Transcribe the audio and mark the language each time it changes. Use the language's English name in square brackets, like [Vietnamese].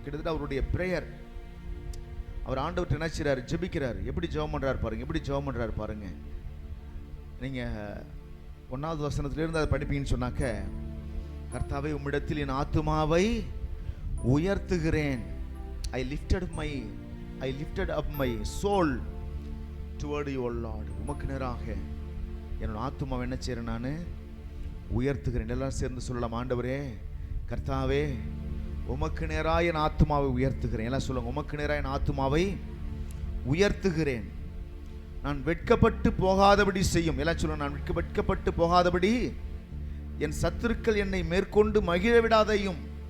[Tamil] கிட்டத்தட்ட அவருடைய பிரேயர். அவர் ஆண்டவர்கிட்ட என்ன செய்றாரு, ஜெபிக்கிறார். எப்படி ஜெபம் பண்றாரு பாருங்க, எப்படி ஜெபம் பண்றாரு பாருங்க. நீங்க 1வது வசனத்திலிருந்து அதை படிப்பீங்கன்னு சொன்னாக்க, கர்த்தாவே உம்மிடத்தில் என் ஆத்துமாவை உயர்த்துகிறேன். [English] I lifted up my soul toward you, O Lord. [Tamil] உமக்கு நேராக என்னோட ஆத்துமாவை என்ன செய்றேன், நான் உயர்த்துகிறேன். எல்லாம் சேர்ந்து சொல்லலாம், ஆண்டவரே கர்த்தாவே உமக்கு நேராக என் ஆத்துமாவை உயர்த்துகிறேன். எல்லாம் சொல்லுங்க, உமக்கு நேராக என் ஆத்துமாவை உயர்த்துகிறேன். நான் வெட்கப்பட்டு போகாதபடி செய்யும். எல்லாம் சொல்லுங்க, நான் வெட்கப்பட்டு போகாதபடி என் சத்துருக்கள் என்னை மேற்கொண்டு மகிழ விடாதையும்.